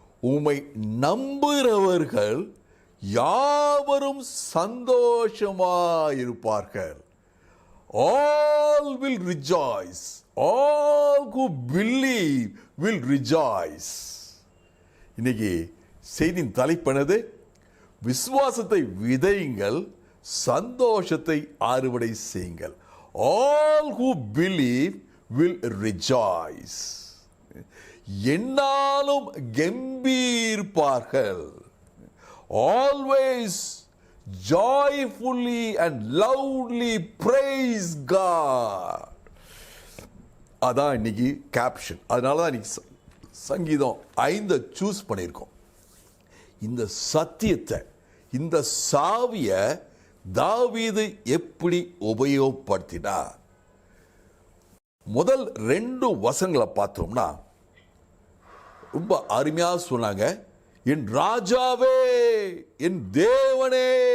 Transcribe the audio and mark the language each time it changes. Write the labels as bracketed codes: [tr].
[ta] உம்மை நம்புகிறவர்கள் யாவரும் சந்தோஷமாயிருப்பார்கள். [en] All will rejoice. All who believe will rejoice. [ta] இன்னைக்கு செய்தியின் தலைப்பானது விசுவாசத்தை விதையுங்கள், சந்தோஷத்தை அறுவடை செய்யுங்கள். [en] All who believe will rejoice. [ta] என்னாலும் கம்பீர்ப்பார்கள். [en] Always joyfully and loudly praise God. [ta] அதான் இன்னைக்கு கேப்ஷன். அதனால தான் இன்னைக்கு சங்கீதம் 5 சூஸ் பண்ணியிருக்கோம். இந்த சத்தியத்தை, இந்த சாவியை தாவீது எப்படி உபயோகப்படுத்தினார்? முதல் 2 வசனங்களை பார்த்தோம்னா ரொம்ப அருமையாக சொன்னாங்க, என் ராஜாவே, என் தேவனே.